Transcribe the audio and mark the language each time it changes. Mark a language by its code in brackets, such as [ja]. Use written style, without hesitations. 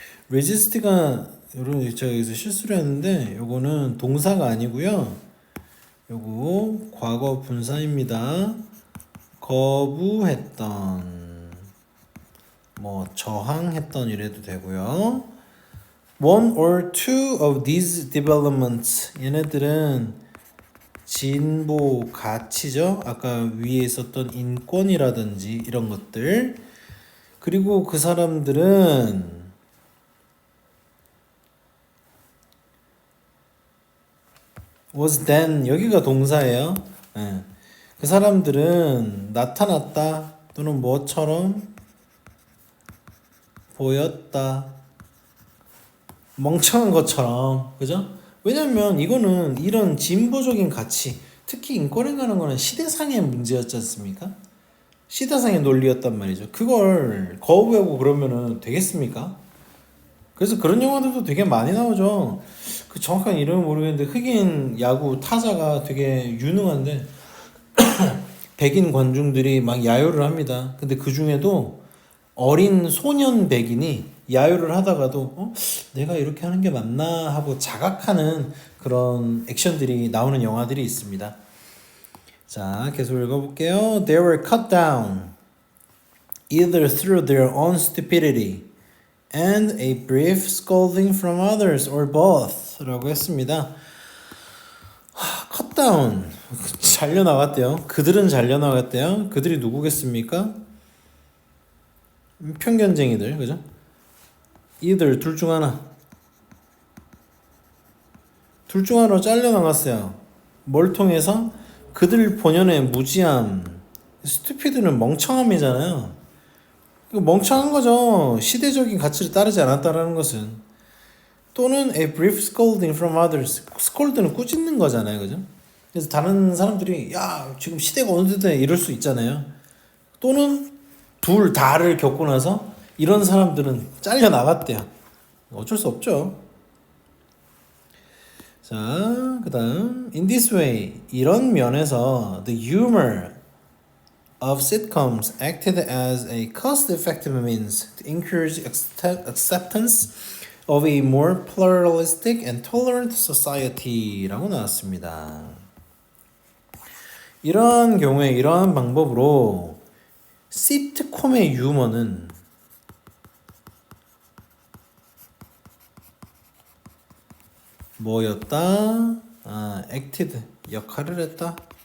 [ko] resist가 여러분 제가 여기서 실수를 했는데 요거는 동사가 아니고요. 요거 과거 분사입니다. 거부했던 뭐 저항했던 이래도 되고요. [en] One or two of these developments [ko] 얘네들은 진보 가치죠. 아까 위에 있었던 인권이라든지 이런 것들. 그리고 그 사람들은 [en] was then [ko] 여기가 동사예요. 예. 그 사람들은 나타났다 또는 뭐처럼 보였다. 멍청한 것처럼 그죠? 왜냐면 이거는 이런 진보적인 가치 특히 인권에 관한 거는 시대상의 문제였지 않습니까? 시대상의 논리였단 말이죠. 그걸 거부하고 그러면은 되겠습니까? 그래서 그런 영화들도 되게 많이 나오죠. 그 정확한 이름은 모르겠는데 흑인 야구 타자가 되게 유능한데 백인 관중들이 막 야유를 합니다. 근데 그 중에도 어린 소년 백인이 야유를 하다가도 내가 이렇게 하는 게 맞나 하고 자각하는 그런 액션들이 나오는 영화들이 있습니다. 자, 계속 읽어볼게요. [en] They were cut down either through their own stupidity and a brief scolding from others or both [ko] 라고 했습니다. cut down 잘려나갔대요. 그들은 잘려나갔대요. 그들이 누구겠습니까? 편견쟁이들 그죠? either 둘 중 하나 둘 중 하나로 잘려나갔어요. 뭘 통해서? 그들 본연의 무지함 stupid는 멍청함이잖아요. 이거 멍청한 거죠. 시대적인 가치를 따르지 않았다라는 것은. [en] 또는 a brief scolding from others. [ko] scold는 꾸짖는 거잖아요. 그죠? 그래서 다른 사람들이 야 지금 시대가 어느 때다 이럴 수 있잖아요. 또는 둘 다를 겪고 나서 이런 사람들은 잘려 나갔대요. 어쩔 수 없죠. [en] 자, 그다음 in this way [ko] 이런 면에서 [en] the humor of sitcoms acted as a cost-effective means to encourage acceptance of a more pluralistic and tolerant society [ko] 라고 나왔습니다. 이러한 경우에 이러한 방법으로 시트콤의 유머는 뭐였다? acted 역할을 했다.